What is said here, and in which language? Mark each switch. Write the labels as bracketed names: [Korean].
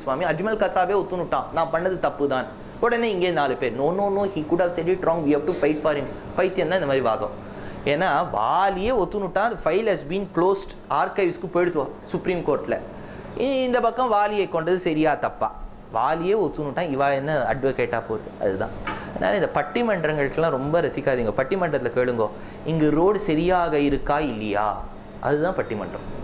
[Tamil] சுவாமி அஜ்மல் கசாவே ஒத்துனுட்டான் நான் பண்ணது தப்பு தான். உடனே இங்கே 4 பேர் no no no [English] he could have said it wrong, we have to fight for him. [Tamil] பைத்தியம் தான் இந்த மாதிரி வாதம். ஏன்னா வாலியே ஒத்துனுட்டான், [English] file has been closed, [Tamil] ஆர்கைவ்ஸ்க்கு போயிடுத்து சுப்ரீம் கோர்ட்டில். இந்த பக்கம் வாலியை கொண்டது சரியா தப்பா? வாலியே ஒத்துனுட்டான், இவா என்ன அட்வொகேட்டாக போகுது. அதுதான். அதனால் இந்த பட்டிமன்றங்களுக்கெல்லாம் ரொம்ப ரசிக்காதீங்க. பட்டிமன்றத்தில் கேளுங்கோ, இங்கு ரோடு சரியாக இருக்கா இல்லையா, அதுதான் பட்டிமன்றம்.